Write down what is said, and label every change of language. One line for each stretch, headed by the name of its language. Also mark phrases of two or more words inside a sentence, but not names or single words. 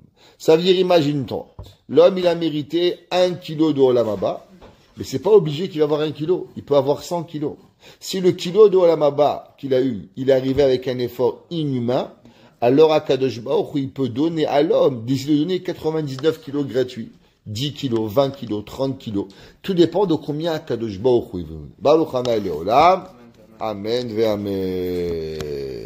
French: Ça veut dire, imagine-toi, l'homme il a mérité 1 kilo de
Hebrew: עולם הבא,
French: mais c'est pas obligé qu'il va avoir 1 kilo, il peut avoir 100 kilos. Si le kilo de
Hebrew: עולם הבא
French: qu'il a eu, il est arrivé avec un effort inhumain, alors
Hebrew: הקדוש ברוך הוא,
French: il peut donner à l'homme, décider de donner 99 kilos gratuits, 10 kilos, 20 kilos, 30 kilos. Tout dépend de combien
Hebrew: הקדוש ברוך הוא
French: veut.
Hebrew: ברוך השם לעולם אמן ואמן.